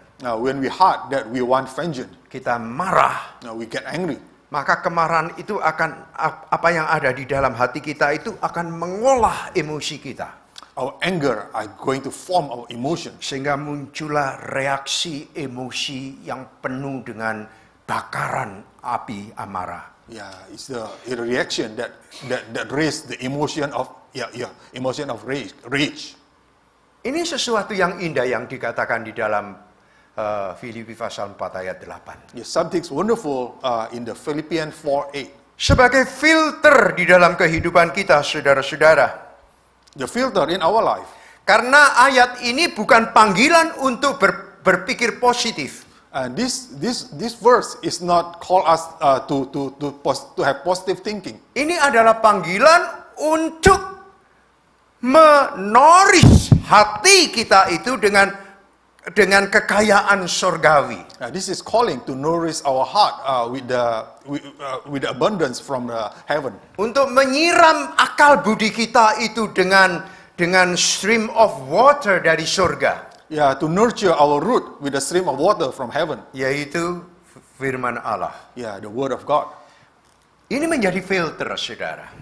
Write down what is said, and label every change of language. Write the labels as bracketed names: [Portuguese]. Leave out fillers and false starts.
[English] Now, when we heart that we want vengeance, [Indonesian] kita marah, [English] we get angry. [Indonesian] maka kemarahan itu akan apa yang ada di dalam hati kita itu akan mengolah emosi kita. [English] Our anger are going to form our emotions. [Indonesian] Sehingga muncullah reaksi emosi yang penuh dengan bakaran api amarah. [English] Yeah, it's the reaction that raise the emotion of emotion of rage. [Indonesian] Ini sesuatu yang indah yang dikatakan di dalam Filipi pasal 4 ayat 8. [English] Yeah, something's wonderful in the Philippians 4:8. [Indonesian] Sebagai filter di dalam kehidupan kita, saudara-saudara. [English] The filter in our life. [Indonesian] Karena ayat ini bukan panggilan untuk berpikir positif. [English] And this verse is not call us to have positive thinking. [Indonesian] Ini adalah panggilan untuk menoris hati kita itu dengan kekayaan surgawi. [English] This is calling to nourish our heart with the abundance from the heaven. [Indonesian] Untuk menyiram akal budi kita itu dengan [English] stream of water [Indonesian] dari surga. [English] Yeah, to nurture our root with the stream of water from heaven. [Indonesian] Yaitu firman Allah. [English] Yeah, the word of God. [Indonesian] Ini menjadi filter, saudara.